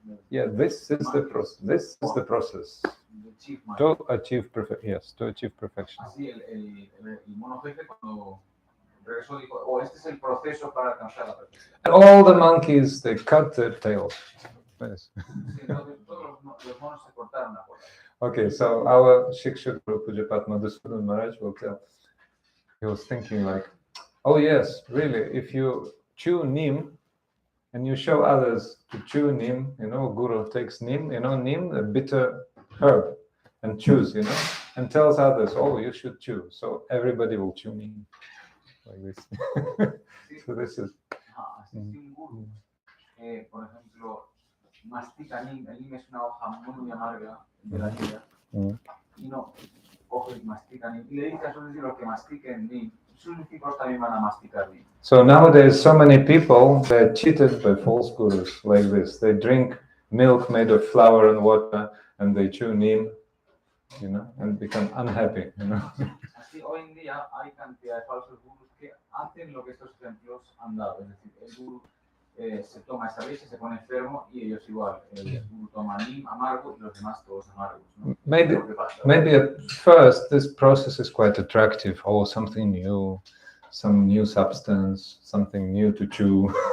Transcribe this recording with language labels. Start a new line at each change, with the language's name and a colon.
English: Yeah, this is the process. This is the process The chief master. to achieve to achieve perfection.
Spanish: Así el mono jefe cuando regresó dijo, este es el proceso para alcanzar la perfección.
English: All the monkeys, they cut their tails. Yes.
Spanish: Sí, entonces todos los monos se cortaron la cola.
English: Okay, so our Shiksha Guru Pujapat Madhusudan Maharaj will tell. He was thinking like, oh yes, really, if you chew neem and you show others to chew neem, Guru takes neem, neem, a bitter herb, and chews, and tells others, oh, you should chew. So everybody will chew neem. Like this. So this is.
Spanish: Así si un guru, por ejemplo, mastica neem, el neem es una hoja muy amarga de la vida, y no coge y mastica neem, y le dice a sus discípulos que mastiquen neem, sus discípulos también van a masticar neem.
English: So nowadays, so many people, they're cheated by false gurus like this. They drink milk made of flour and water, and they chew neem, and become unhappy,
Spanish: Así hoy en día hay cantidad de falsos gurus que hacen lo que estos ejemplos han dado. Es decir, el guru se toma esa leche, se pone enfermo y ellos igual. El guru toma neem amargo y los demás todos amargos, ¿no?
English: Maybe at first this process is quite attractive. Oh, something new, some new substance, something new to chew.